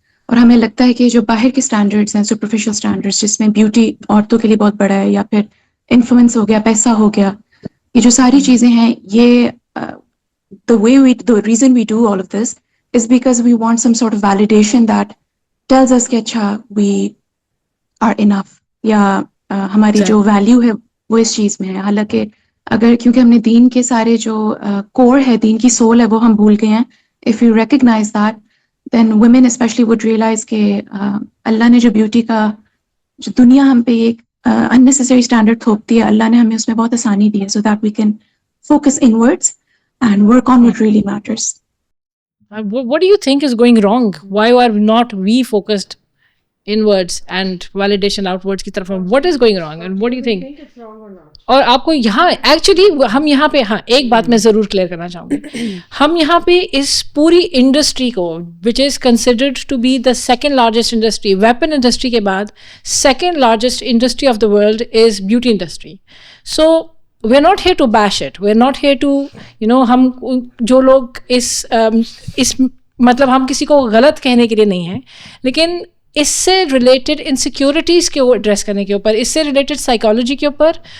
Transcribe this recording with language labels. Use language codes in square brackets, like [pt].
[ur] اور ہمیں لگتا ہے کہ جو باہر کے اسٹینڈرڈس ہیں, سپرفیشل اسٹینڈرڈس, جس میں بیوٹی عورتوں کے لیے بہت بڑا ہے, یا پھر انفلوئنس ہو گیا, پیسہ ہو گیا, یہ جو ساری چیزیں ہیں, یہ [en] the reason we do all of this is because we want some sort of validation that tells us [ur] کہ اچھا [en] we are enough, [ur] یا ہماری جو ویلیو ہے وہ اس چیز میں ہے. حالانکہ اگر کیونکہ ہم نے دین کے سارے جو کور ہے, دین کی سول ہے, وہ ہم بھول گئے ہیں. [en] if you recognize that, then women especially would realize [ur] کہ اللہ نے جو بیوٹی کا جو دنیا ہم پہ ایک [en] unnecessary standard [ur] تھوپتی ہے, اللہ نے ہمیں اس میں بہت آسانی دی ہے, [en] so that we can focus inwards and work on what really matters. What do you think is going wrong? Why are not we focused inwards and validation outwards [ur] کی طرف? [en] What is going wrong and what do you think it's wrong or not? [ur] اور آپ کو یہاں actually ہم یہاں پہ ہاں ایک بات میں ضرور کلیئر کرنا چاہوں گی, ہم یہاں پہ اس پوری انڈسٹری کو [en] Which is considered to be the second largest industry, weapon industry کے بعد second largest industry of the world is beauty industry. So we are not here to [ur] بیش it, we are not here to ہم جو لوگ اس مطلب ہم کسی کو غلط کہنے کے لیے نہیں ہیں, لیکن اس سے ریلیٹڈ انسیکیورٹیز کے ایڈریس کرنے کے اوپر, اس سے ریلیٹڈ سائیکالوجی کے اوپر,